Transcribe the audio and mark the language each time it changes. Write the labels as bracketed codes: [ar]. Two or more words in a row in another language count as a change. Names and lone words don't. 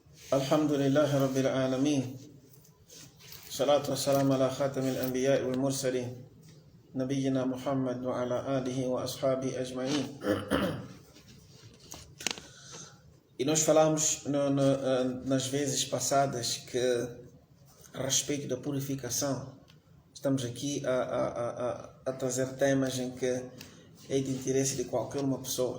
[ar] الحمد لله رب العالمين. الصلاة والسلام على خاتم الأنبياء والمرسلين نبينا محمد وعلى آله وأصحابه أجمعين. [pt] E nós falamos nas vezes passadas que, a respeito da purificação, estamos aqui a trazer temas em que é de interesse de qualquer uma pessoa.